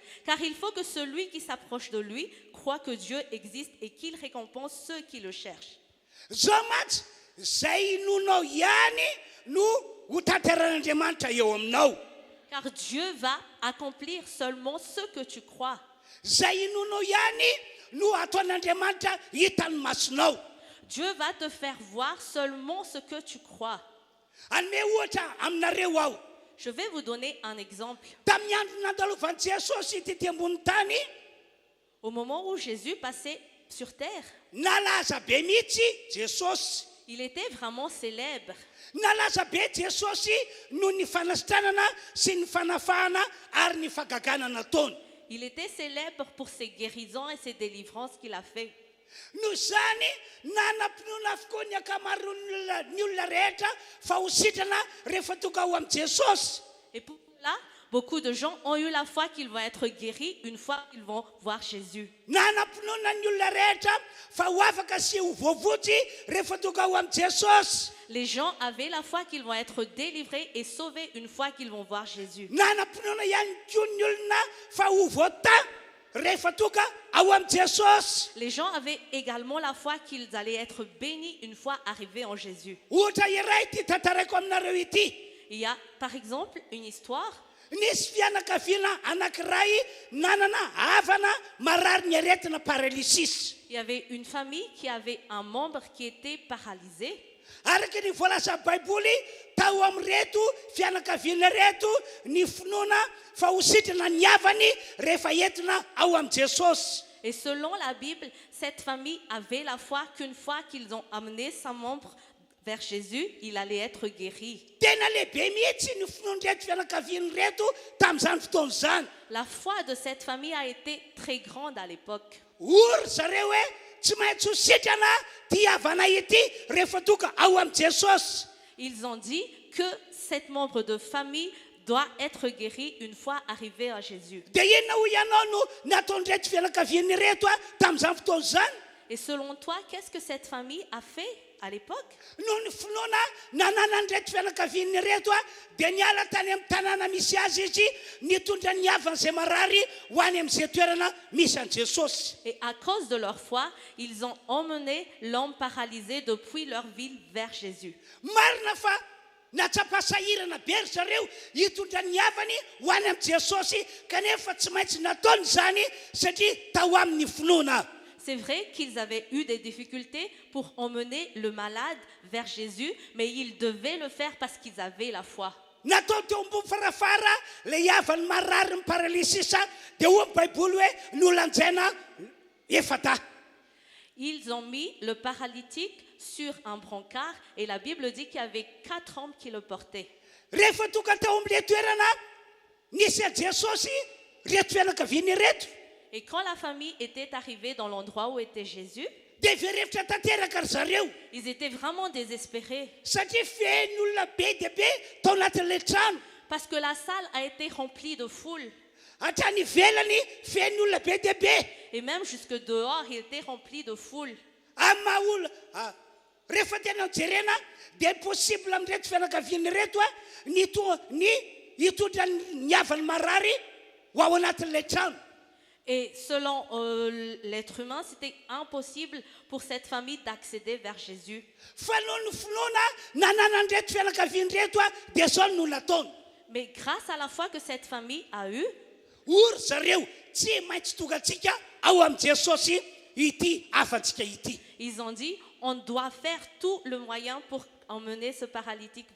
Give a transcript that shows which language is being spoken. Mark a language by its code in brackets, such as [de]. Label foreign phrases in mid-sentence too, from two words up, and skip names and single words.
[fr] Car il faut que celui qui s'approche de lui croit que Dieu existe et qu'il récompense ceux qui le cherchent. [mg] Zao mantsy zay nonao ihany no ho tanteran'Andriamanitra eo aminao. [fr] Car Dieu va accomplir seulement ce que tu crois. [mg] Zay nonao ihany no ataon'Andriamanitra hitany masonao. [fr] Dieu va te faire voir seulement ce que tu crois. [mg] Anome ohatra aminareo aho. [fr] Je vais vous donner un exemple. [mg] Tamin'ny andro nandalovan'i Jesosy tety ambony tany, [fr] Au moment où Jésus passait sur terre, [mg] nalaza be mihitsy Jesosy. [fr] il était vraiment célèbre. [mg] Nalaza be Jesosy no ny fanasitranana sy ny fanafahana ary ny fagagana nataony. [fr] Il était célèbre pour ses guérisons et ses délivrances qu'il a fait. [mg] No zany nanampinoana avokoa ny akamaroan'ny olona rehetra fa ho sitrana rehefa tonga ho amin'i Jesosy. [fr] Et pour cela, beaucoup de gens ont eu la foi qu'ils vont être guéris une fois qu'ils vont voir Jésus. [mg] Nanampinoana ny olona rehetra fa ho afaka sy ho voavotsy rehefa tonga ho amin'i Jesosy. [fr] Les gens avaient la foi qu'ils vont être délivrés et sauvés une fois qu'ils vont voir Jésus. [mg] Nanampinoana ihany koa ny olona fa ho voata rehefa tonga ao amin'i Jesosy. [fr] Les gens avaient également la foi qu'ils allaient être bénis une fois arrivés en Jésus. [mg] Ohatra iray ity tantarako aminareo ity. [fr] Il y a par exemple une histoire. [mg] Nisy fianakaviana anankiray nanana havana marary ny aretina paralysis. [fr] Il y avait une famille qui avait un membre qui était paralysé. [mg] Araka ny voalaza baiboly tao amin'reto fianakaviana reto ny finoana fa ho sitrana ny havany rehefa entina ao amin'i Jesosy. [fr] Et selon la Bible, cette famille avait la foi qu'une fois qu'ils ont amené son membre vers Jésus, il allait être guéri. [mg] Tena lehibe mihitsy ny finoan'reto fianakaviana reto tamin'izany fotoana izany. [fr] La foi de cette famille a été très grande à l'époque. [mg] Ory zareo hoe tsy maintsy ho sitrana ty havana ity rehefa tonga ao amin'i Jesosy. [fr] Ils ont dit que cet membre de famille doit être guéri une fois arrivé à Jésus. [mg] Dia inona ho ianao no nataon'reto fianakaviana reto tamin'izany fotoana izany? [fr] Et selon toi, qu'est-ce que cette famille a fait à l'époque? [mg] No ny finoana nananan'reto fianakaviana reto dia niala tany amin'ny tanàna misy azy izy nitondra ny havan'izay marary ho any amin'izay toerana misy an' Jesosy. [fr] Et à cause de leur foi, ils ont emmené l'homme paralysé depuis leur ville vers Jésus. [mg] Marina fa natsapasahirana be ry zareo hitondra ny havany ho any amin'i Jesosy kanefa tsy maintsy nataony izany satria tao amin'ny finoana. [fr] C'est vrai qu'ils avaient eu des difficultés pour emmener le malade vers Jésus, mais ils devaient le faire parce qu'ils avaient la foi. [mg] Natao teo ambony farafara le havany marary ny paralysisa dia hoy ny baiboly hoe nolanjaina efata. [fr] Ils ont mis le paralytique sur un brancard et la Bible dit qu'il y avait 4 hommes qui le portaient. [mg] Rehefa tonga tao amin'ilay toerana nisy a Jesosy reto fianakaviana reto [fr] Et quand la famille était arrivée dans l'endroit où était Jésus, [mg] dia verevitra tanteraka ry zareo [fr] ils étaient vraiment désespérés [mg] satria fen'olona be dia be tao anatin'ilay trano. [fr] parce que la salle a été remplie de foule. [mg] Hatrany ivelany fen'olona be dia be. [fr] Et même jusque dehors, il était rempli de foule. [mg] Amin'ny maha-olona rehefa tena jerena dia impossible amin'reto fianakaviana reto ny hitondra ny havany marary ho ao anatin'ilay trano. [fr] Et selon l'être humain, c'était impossible pour cette famille d'accéder vers Jésus. [mg] Fa noho ny finoana nananan'reto fianakaviana reto dia zao no nataony. [fr] Mais grâce à la foi que cette famille a eue, [mg] Ory zareo tsy maintsy tonga antsika ao amin'i Jesosy ity afantsika ity. [fr] ils ont dit, on doit faire tout le moyen pour emmener ce paralytique vers